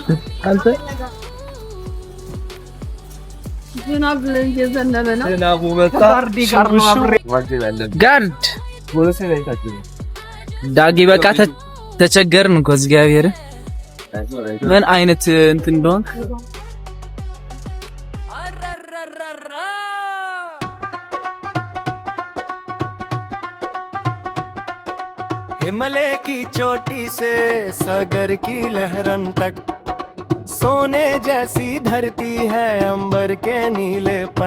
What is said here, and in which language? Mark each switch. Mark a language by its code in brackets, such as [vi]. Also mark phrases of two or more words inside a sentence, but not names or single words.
[am] አንተ ዝናብ እየዘነበ ነው። ዝናቡ መጣ። ጋርድ ዳጊ በቃ ተቸገርን እኮ እግዚአብሔር ምን አይነት እንትን እንደሆነ [hi] हिमालय की चोटी से सागर की लहरन तक सोने जैसी धरती है अंबर के नीलेपन